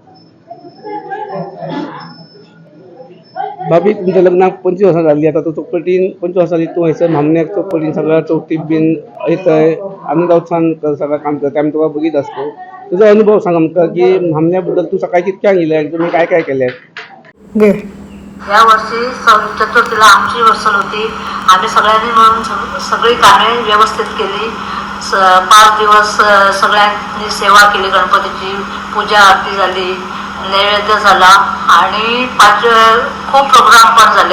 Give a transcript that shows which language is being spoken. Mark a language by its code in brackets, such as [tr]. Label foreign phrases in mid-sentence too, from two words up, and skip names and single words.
[kok] भाभी तुमच्या लग्नाक 25 वर्सां जाल्ली आतां, तूं चौकटीन 25 वर्सां जाली तूं हयसर म्हामन्याक चौकटीन सगळ्या चवथीक बीन येतय, आनंद उत्सवान सगळें काम करता, आमी तुका बघीत आसता. तुजो अनुभव सांग आमकां की म्हामन्या बद्दल तूं सकाळी कितक्यांक येयलें आनी तुमी काय काय केलें. घे. [mr] या वर्षी चतुर्थीला आमची वर्सल होती. आम्ही सगळ्यांनी मिळून सगळी कामे व्यवस्थित केली. 5 दिवस सगळ्यांनी सेवा केली, गणपतीची पूजा आरती झाली, नैवेद्य झाला आणि खूप प्रोग्राम पण झाले.